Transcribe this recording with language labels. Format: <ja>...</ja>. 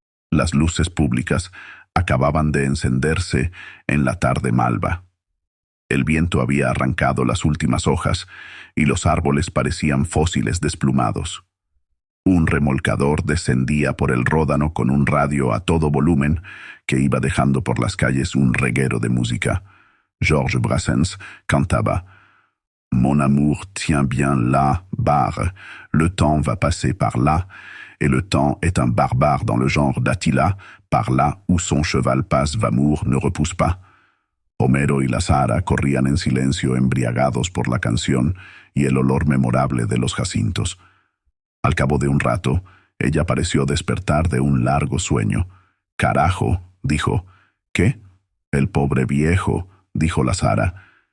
<es>Las luces públicas acababan de encenderse en la tarde malva. El viento había arrancado las últimas hojas y los árboles parecían fósiles desplumados. Un remolcador descendía por el ródano con un radio a todo volumen que iba dejando por las calles un reguero de música.</es> <fr>Georges Brassens cantaba: «Mon amour tient bien la barre, le temps va passer par là, et le temps est un barbare dans le genre d'Attila, par là où son cheval passe Vamour ne repousse pas».</fr> <es>Homero y la Zara corrían en silencio, embriagados por la canción y el olor memorable de los jacintos. Al cabo de un rato, ella pareció despertar de un largo sueño. «Carajo», dijo. «¿Qué?» «El pobre viejo», dijo la Zara.</es>